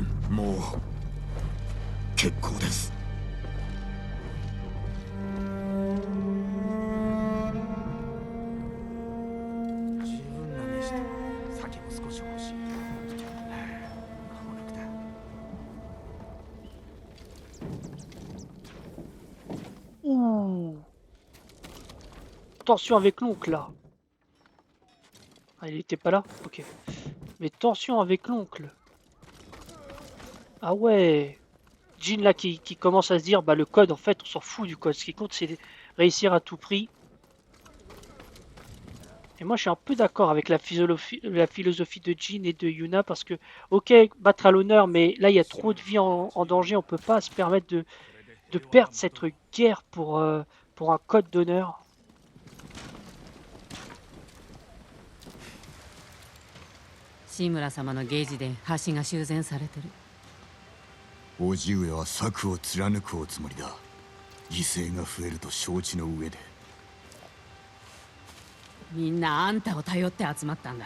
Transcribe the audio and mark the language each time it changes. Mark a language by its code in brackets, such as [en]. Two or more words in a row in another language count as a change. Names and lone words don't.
[ja] もう結構です。十分な飯と酒も少し欲しい。間もなくだ。 [fr] Ouh. Tension avec l'oncle là. Ah, il était pas là? Ok. Mais tension avec l'oncle. Ah ouais. Jin là qui commence à se dire bah le code en fait on s'en fout du code. Ce qui compte c'est de réussir à tout prix. Et moi je suis un peu d'accord avec la philosophie de Jin et de Yuna parce que ok battre à l'honneur mais là il y a trop de vie en danger, on peut pas se permettre de perdre cette guerre pour un code d'honneur. [ja] 志村様のゲージで橋が修繕されてる。叔父上は策を貫くおつもりだ。犠牲が増えると承知の上で。みんなあんたを頼って集まったんだ。